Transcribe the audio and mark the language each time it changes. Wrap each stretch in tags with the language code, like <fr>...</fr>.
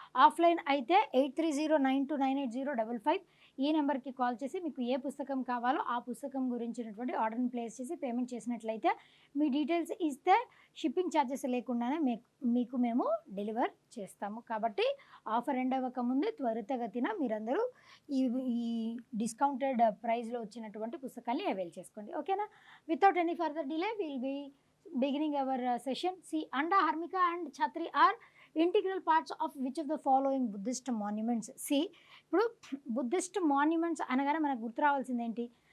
<te>Offline అయితే 8309298055 ఈ నెంబర్కి కాల్ చేసి మీకు ఏ పుస్తకం కావాలో ఆ పుస్తకం గురించినటువంటి ఆర్డర్ని ప్లేస్ చేసి పేమెంట్ చేసినట్లయితే మీ డీటెయిల్స్ ఇస్తే షిప్పింగ్ ఛార్జెస్ లేకుండానే మీకు మేము డెలివర్ చేస్తాము. కాబట్టి ఆఫర్ ఎండ్ అవ్వక ముందే త్వరితగతిన మీరందరూ ఈ డిస్కౌంటెడ్ ప్రైస్లో వచ్చినటువంటి పుస్తకాన్ని అవైల్ చేసుకోండి. ఓకేనా?</te> <en>Without any further delay will be beginning our session. See, Anda, Harmika and Chhatri are integral parts of which of the following Buddhist monuments?</en> <te>See, ఇప్పుడు బుద్ధిస్ట్ మాన్యుమెంట్స్ అనగానే మనకు గుర్తు రావాల్సింది ఏంటి?</te>